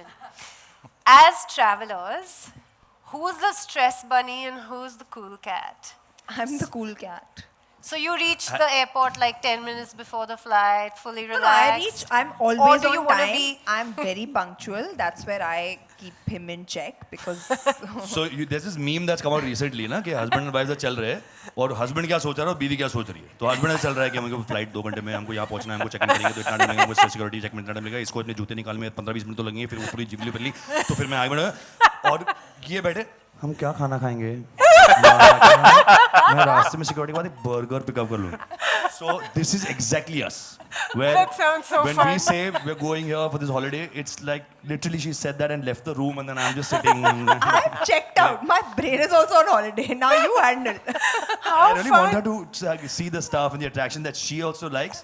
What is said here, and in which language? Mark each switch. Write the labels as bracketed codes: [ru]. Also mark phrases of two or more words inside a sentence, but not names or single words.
[en] As travelers, who's the stress bunny and who's the cool cat? I'm the cool cat. So you reach the airport like 10 minutes before the flight, fully No, relaxed. I'm always do you on wanna time. be- I'm very punctual. That's where I keep him in check because So there's this meme that's come out recently [hi] ना कि [en] husband and wife [hi] चल रहे हैं और husband क्या सोच रहा है और बीवी क्या सोच रही है. तो husband ऐसा चल रहा है कि हमको flight 2 घंटे में हमको यहाँ पहुँचना है, हमको [en] check in [hi] करेंगे तो इतना टाइम लगेगा, हमको [en] security check [hi] में इतना टाइम लगेगा, इसको इतने जूते निकालने में 15-20 मिनट तो लगेंगे, फिर वो पूरी जिगली पल्ली, तो फिर मैं आगे बढ़ा और ये बैठे हम क्या खाना खाएंगे? मैं रास्ते में सिक्योरिटी के बाद एक बर्गर पिकअप कर लूँगा. [en] So this is exactly us. Where That sounds so when fun. we say we're going here for this holiday, it's like literally she said that and left the room and then I'm just sitting. I've checked out. My brain is also on holiday. Now you handle. I really want her to see the stuff and the attraction that she also likes.